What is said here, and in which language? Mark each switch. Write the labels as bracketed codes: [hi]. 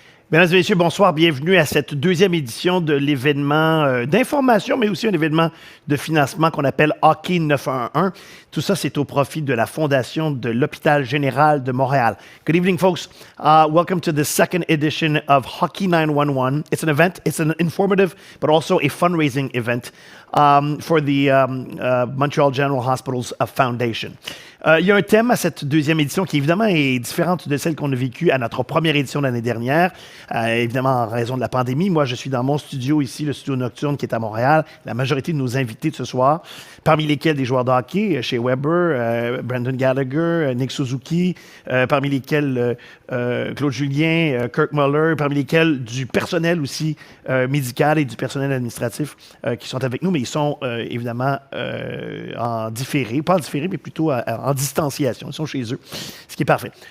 [fr] Mesdames et messieurs, bonsoir. Bienvenue à cette deuxième édition de l'événement d'information, mais aussi un événement de financement qu'on appelle Hockey 911. Tout ça, c'est au profit de la Fondation de l'Hôpital Général de Montréal. [en] Good evening, folks. Welcome to the second edition of Hockey 911. It's an event. It's an informative, but also a fundraising event for the Montreal General Hospital's Foundation. [fr] Il y a un thème à cette deuxième édition qui, évidemment, est différente de celle qu'on a vécue à notre première édition l'année dernière, évidemment en raison de la pandémie. Moi, je suis dans mon studio ici, le studio Nocturne qui est à Montréal. La majorité de nos invités de ce soir, parmi lesquels des joueurs de hockey, Shea Weber, Brendan Gallagher, Nick Suzuki, parmi lesquels Claude Julien, Kirk Muller, parmi lesquels du personnel aussi médical et du personnel administratif qui sont avec nous, mais ils sont évidemment en différé, pas en différé, mais plutôt en distanciation. Ils sont chez eux, ce qui est parfait.